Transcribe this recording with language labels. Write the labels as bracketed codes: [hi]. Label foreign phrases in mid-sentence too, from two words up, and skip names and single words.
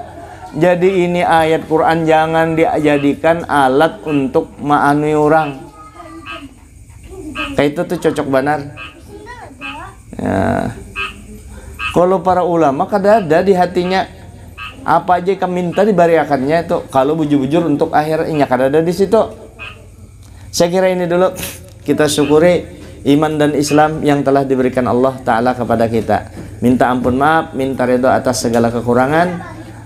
[id] Jadi ini ayat Quran jangan dijadikan alat untuk maanui orang. Kayak itu tuh cocok benar. Ya. [bjn] Kalau para ulama kada ada di hatinya apa aja ikam minta diberikannya itu. Kalau bujur-bujur untuk akhirnya kada ada di situ. [id] Saya kira ini dulu, kita syukuri iman dan Islam yang telah diberikan Allah Ta'ala kepada kita. Minta ampun maaf, minta ridho atas segala kekurangan.